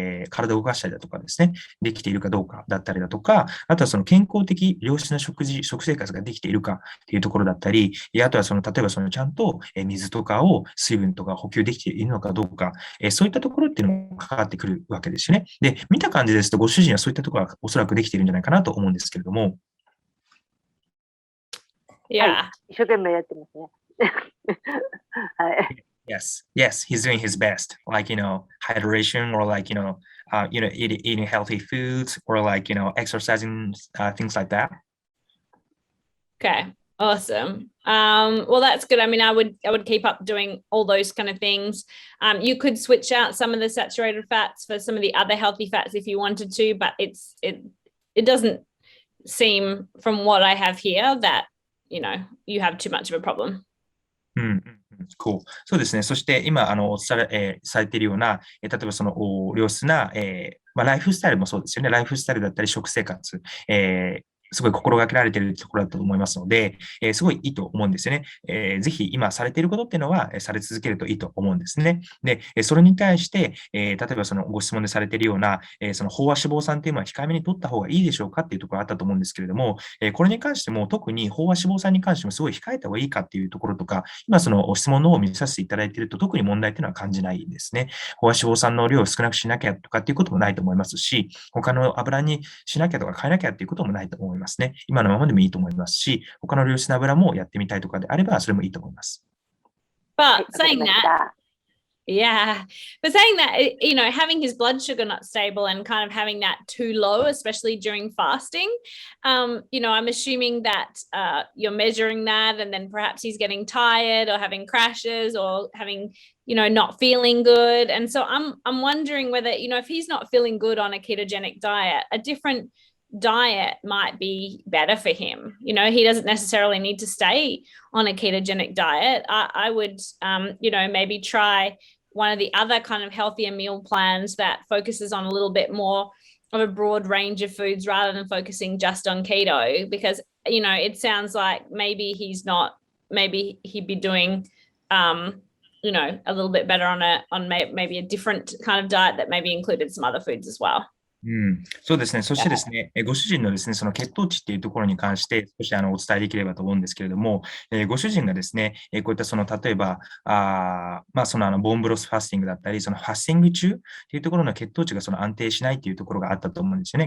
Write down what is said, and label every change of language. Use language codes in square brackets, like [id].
[ja] 体を動かしたりだとかですね、できているかどうかだったりだとか、あとは健康的、良質な食生活ができているかっていうところだったり、あとは例えばちゃんと水とかを、水分とか補給できているのかどうか、そういったところっていうのも関わってくるわけですよね。で、見た感じですと、ご主人はそういったところはおそらくできているんじゃないかなと思うんですけれども。 [en] Yeah. [ja] 一生懸命やってますね。はい。 [en] Yes, he's doing his best, like, hydration or like, eating healthy foods or like, exercising, things like that. Okay, awesome. Well, that's good. I mean, I would keep up doing all those kind of things. You could switch out some of the saturated fats for some of the other healthy fats if you wanted to, but it doesn't seem from what I have here that, you have too much of a problem. Cool. [ja] そうですね。そして今、されているような、例えば良質な、ライフスタイルもそうですよね。ライフスタイルだったり食生活、すごい心がけられているところだと思いますので、すごいいいと思うんですよね。ぜひ今されていることっていうのは、され続けるといいと思うんですね。で、それに対して、例えばご質問でされているような、飽和脂肪酸っていうのは控えめに取った方がいいでしょうかっていうところがあったと思うんですけれども、これに関しても特に飽和脂肪酸に関してもすごい控えた方がいいかっていうところとか、今質問の方を見させていただいていると特に問題っていうのは感じないですね。飽和脂肪酸の量を少なくしなきゃとかっていうこともないと思いますし、他の油にしなきゃとか変えなきゃっていうこともないと思いますね。今のままでもいいと思いますし、他の良質な油もやってみたいとかであれば、それもいいと思います。 [en] But saying that, yeah, but saying that, having his blood sugar not stable and kind of having that too low, especially during fasting, I'm assuming that you're measuring that, and then perhaps he's getting tired or having crashes or having, not feeling good. And so I'm wondering whether, if he's not feeling good on a ketogenic diet, a different diet might be better for him. He doesn't necessarily need to stay on a ketogenic diet. I would, maybe try one of the other kind of healthier meal plans that focuses on a little bit more of a broad range of foods rather than focusing just on keto, because, it sounds like maybe he'd be doing, a little bit better on maybe a different kind of diet that maybe included some other foods as well. [ja] そうですね。そしてですね、ご主人のですね、その血糖値っていうところに関して、少しお伝えできればと思うんですけれども、ご主人がですね、こういった例えば、ボーンブロスファスティングだったり、ファスティング中っていうところの血糖値が安定しないっていうところがあったと思うんですよね。